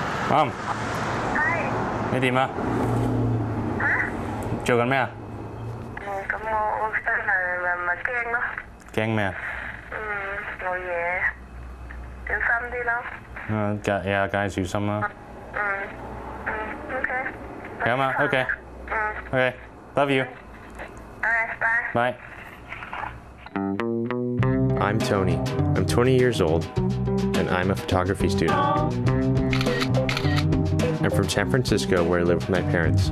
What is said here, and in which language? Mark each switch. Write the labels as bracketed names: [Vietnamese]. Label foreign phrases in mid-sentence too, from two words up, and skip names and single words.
[Thai] อ้อม ใช่ ไม่ดีมา ฮะ เจอกันไหมอ่ะ [Cantonese] 咁我真係咪驚咯？ [Thai] แกล้งไหมอ่ะ [Cantonese] 冇嘢，小心啲咯。梗係小心啦。 OK。係啊嘛 ， [English] OK。OK，love you。 Bye。 Bye。 I'm Tony. I'm 20 years old, and I'm a photography student. I'm from San Francisco, where I live with my parents.